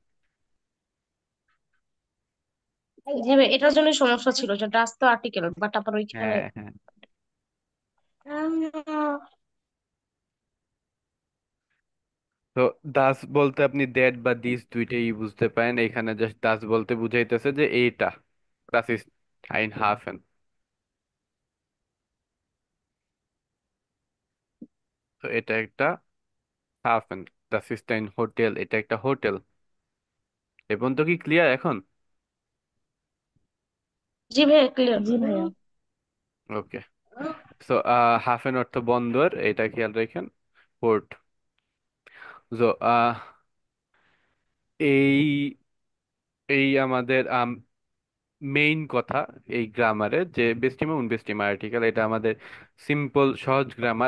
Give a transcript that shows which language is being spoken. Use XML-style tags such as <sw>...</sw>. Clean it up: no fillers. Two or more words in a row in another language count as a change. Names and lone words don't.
<bn>যে এটার জন্য সমস্যা ছিল যে ডাস তো আর্টিকেল, বাট আবার ওইখানে হ্যাঁ হ্যাঁ। তো দাস বলতে আপনি দ্যাট বা দিস দুইটাই বুঝতে পারেন, এখানে জাস্ট দাস বলতে বুঝাইতেছে যে এইটা,</bn> <de>das ist ein Hafen।</de> <bn>তো এটা একটা হাফেন,</bn> <de>das ist ein Hotel,</de> <bn>এটা একটা হোটেল। এবং তো কি ক্লিয়ার এখন? জি ভাইয়া ক্লিয়ার। জি ভাইয়া। ওকে। সো হাফেন অর্থ বন্দর, এটা খেয়াল রাখেন, পোর্ট। সো এই এই আমাদের মেইন কথা এই গ্রামারে, যে</bn> <de>bestimmte unbestimmte Artikel,</de> <bn>এটা আমাদের সিম্পল সহজ গ্রামার।</bn>